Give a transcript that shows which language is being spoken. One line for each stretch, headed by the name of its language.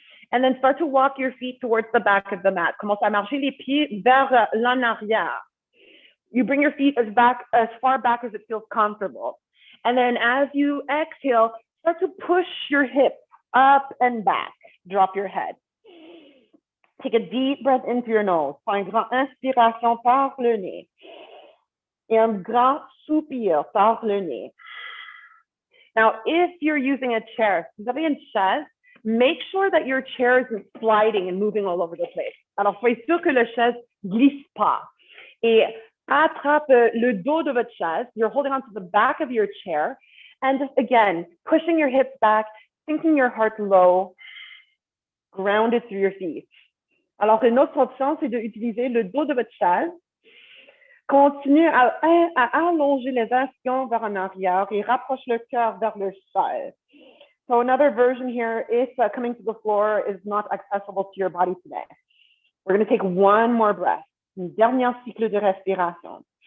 English: And then start to walk your feet towards the back of the mat.
French: Commence à marcher les pieds vers l'en arrière.
English: You bring your feet as far back as it feels comfortable. And then as you exhale, start to push your hips up and back. Drop your head. Take a deep breath into your nose.
French: Prends une grande inspiration par le nez. Et un grand soupir par le nez.
English: Now, if you're using a chair,
French: si vous avez une chaise,
English: make sure that your chair isn't sliding and moving all over the place.
French: Alors, soyez sûr que la chaise glisse pas. Et attrape le dos de votre chaise.
English: You're holding on to the back of your chair. And just, again, pushing your hips back, sinking your heart low, grounded through your feet.
French: Alors, une autre option, c'est d'utiliser le dos de votre chaise. Continue à allonger les ischions vers en arrière et rapproche le cœur vers le sol.
English: So another version here, if coming to the floor is not accessible to your body today. We're going to take one more breath.
French: Une dernière cycle de respiration.